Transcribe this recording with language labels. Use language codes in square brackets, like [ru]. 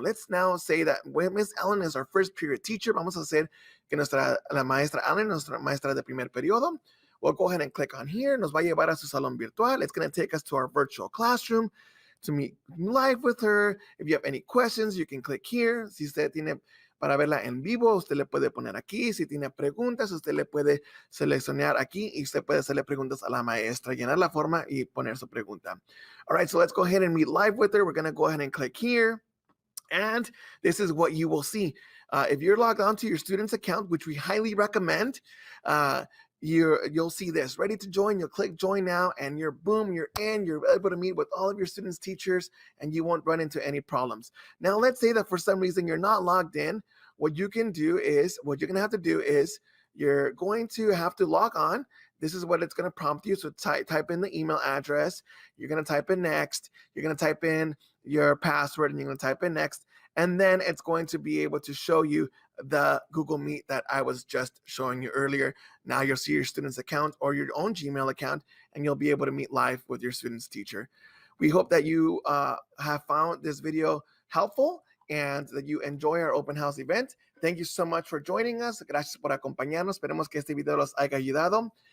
[en] Let's now say that Miss Ellen is our first period teacher. [es] Vamos a hacer que la maestra Ellen, nuestra maestra de primer periodo. [en] We'll go ahead and click on here. [es] Nos va a llevar a su salón virtual. [en] It's going to take us to our virtual classroom to meet live with her. If you have any questions, you can click here. [es] Si usted tiene para verla en vivo, usted le puede poner aquí. Si tiene preguntas, usted le puede seleccionar aquí y usted puede hacerle preguntas a la maestra, llenar la forma y poner su pregunta. [en] All right, so let's go ahead and meet live with her. We're going to go ahead and click here. And this is what you will see. If you're logged onto your student's account, which we highly recommend, you'll see this, ready to join. You'll click join now and you're in, you're able to meet with all of your students' teachers and you won't run into any problems. Now, let's say that for some reason you're not logged in. What you're going to have to do is you're going to have to log on. This is what it's going to prompt you. So type in the email address. You're going to type in next. You're going to type in your password and you're going to type in next. And then it's going to be able to show you the Google Meet that I was just showing you earlier. Now you'll see your student's account or your own Gmail account, and you'll be able to meet live with your student's teacher. We hope that you have found this video helpful and that you enjoy our open house event. Thank you so much for joining us. [es] Gracias por acompañarnos. Esperemos que este video los haya ayudado.